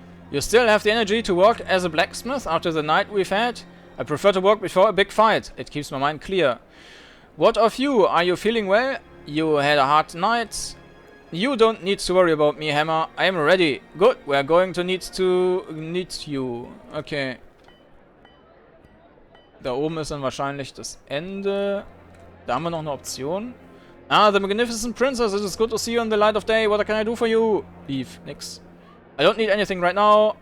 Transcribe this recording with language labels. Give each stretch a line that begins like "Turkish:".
English: You still have the energy to work as a blacksmith after the night we've had? I prefer to work before a big fight. It keeps my mind clear. What of you? Are you feeling well? You had a hard night? You don't need to worry about me, Hammer. I am ready. Good. We're going to need you. Okay.
German: Da oben ist dann wahrscheinlich das Ende. Da haben wir noch eine Option.
English: Ah, the magnificent princess, it is good to see you in the light of day. What can I do for you? Leave. Nix. I don't need anything right now.